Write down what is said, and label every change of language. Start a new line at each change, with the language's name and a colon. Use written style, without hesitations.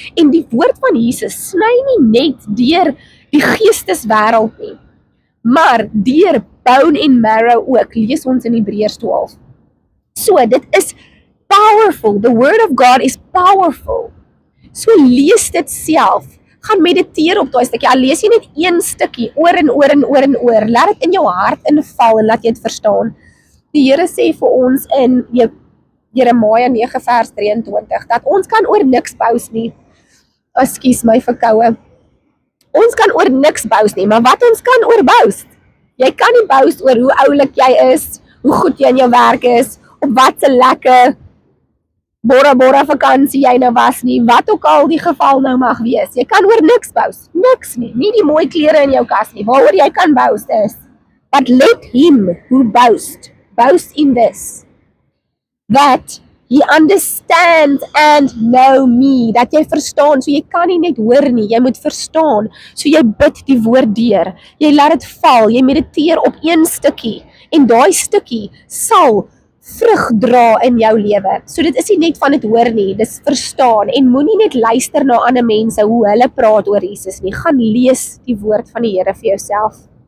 Afrikaans: En die woord van Jesus sny nie net deur die geesteswêreld nie, maar deur
English: bone and marrow
Afrikaans: ook, lees ons in Hebreërs 12. So dit is powerful.
English: The word of God is powerful.
Afrikaans: So lees dit self. Gaan mediteer op daai stukkie. Al lees jy net een stukkie oor en oor en oor en oor. Laat dit in jou hart inval en laat jy dit verstaan. Die Here sê vir ons in Jeremia 9 vers 23 dat ons kan oor niks boast nie. Ekskuus my verkoue. Ons kan oor niks boast nie, maar wat ons kan oor boast? Jy kan nie boast oor hoe oulik jy is, hoe goed jy in jou werk is, op wat 'n lekker Bora vakansie jy nou was nie, wat ook al die geval nou mag wees. Jy kan oor niks boast, niks nie, nie die mooi klere in jou kas nie, waaroor jy kan boast is.
English: But let him who boast in this, that He understands and know me.
Afrikaans: Dat jy verstaan, so jy kan nie net hoor nie, jy moet verstaan. So jy bid die woord deur, jy laat dit val, jy mediteer op een stukkie, en daai stukkie sal vrug dra in jou lewe. So dit is nie net van dit hoor nie, dis verstaan, en moenie net luister na ander mense, hoe hulle praat oor Jesus nie, gaan lees die woord van die Here vir jouself.